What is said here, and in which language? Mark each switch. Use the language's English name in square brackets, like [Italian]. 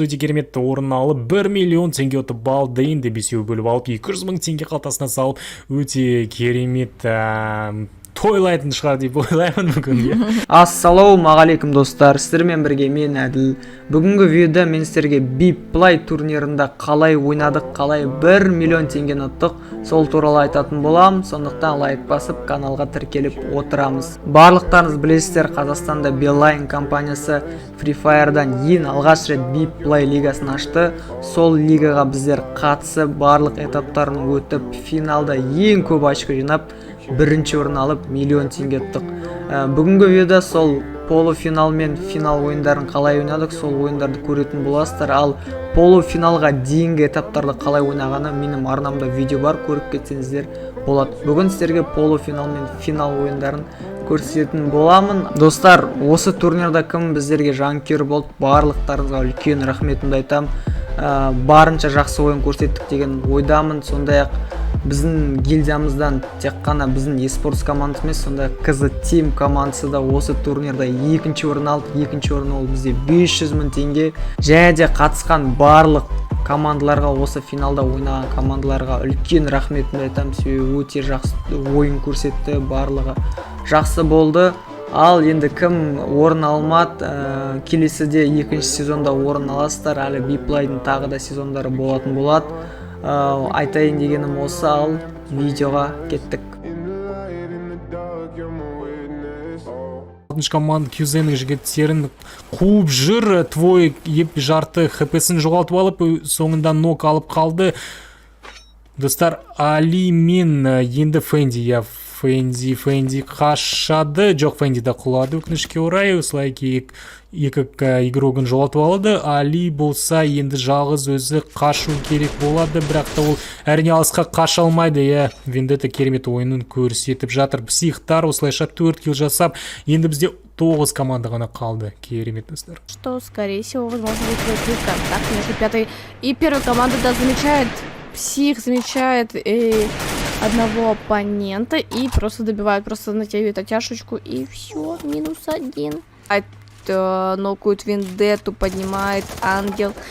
[Kazakh] Өте керемет орын алып, 1 миллион теңге ұтып алды. Енді бесеуі бөліп алып, 200 мың теңге қалтасына салып, өте керемет тойлайтын шығар деп ойлаймын бүгін. Ассалаумағалейкум достар, сіздермен бірге мен Әділ. Бүгінгі видеода мен сіздерге Bplay турнирында қалай ойнадық, қалай 1 миллион теңгені ұттық, сол туралы айтатын болам. Сондықтан лайк басып каналға тіркеліп отырамыз. Барлықтарыңыз білесіздер, Қазақстанда Beeline компаниясы Free Fire'дан ең алғаш рет Bplay лигасын ашты. Сол лигаға біздер қатысып, барлық этаптарын өтіп, финалда ең көп очко жинап, бірінші орын алып миллион теңге ұттық. Бүгінгі видеода сол полуфинал мен финал ойындарын қалай ойнадық, сол ойындарды көретін боласыздар. Ал полуфиналға дейінгі этаптарды қалай ойнағаны менің арнамда видео бар, көріп кетсеңіздер болады. Бүгін сіздерге полуфинал мен финал ойындарын көрсететін боламын. Достар, осы турнирда кім біздерге жанкүйер болды, барлықтарыңызға үлкен рахметімді айтамын. Барынша жақсы ойын көрсеттік деген ойдамын. Сондай-ақ біздің гильдиямыздан тек қана біздің eSports командасы емес, сондай KZ Team командасы да осы турнирда екінші орын алды. Екінші орын ол бізде 500 мың теңге. Және де қатысқан барлық командаларға, осы финалда ойнаған командаларға үлкен рахметімді айтамын. Себебі өте жақсы ойын көрсетті, барлығы жақсы болды. Ал енді кім орын алмады, келесіде екінші сезонда орын аласыздар. Әлі Bplay'дың тағы да сезондары болатын болады. Айтайын дегенім осы. Ал видеоға кеттік. Алтыншы команда QZ'нің жігіттерін қуып жүр. Твой жарты хпсін жоғалтып алып, соңында нок алып қалды. Достар, Али мен енді Фенди қашады. Жоқ, Фенди да құлады өкінішке орай. Осылай екі игрогын жоғалтып алды. Али болса енді жалғыз өзі қашу керек болады, бірақ та ол әрине алысқа қаша алмайды. Вендетта керемет ойынын көрсетіп жатыр. Психтар осылайша 4 килл жасап, енді бізде 9 команда ғана қалды. Керемет, достар. [Russian] Что, скорее всего, возможно, будет контакт между пятой и первой командой. Да, замечает Псих, замечает одного оппонента и просто добивает, просто натягивает оттяжечку, и все, -1. Нокают Вендетту, поднимает Ангел.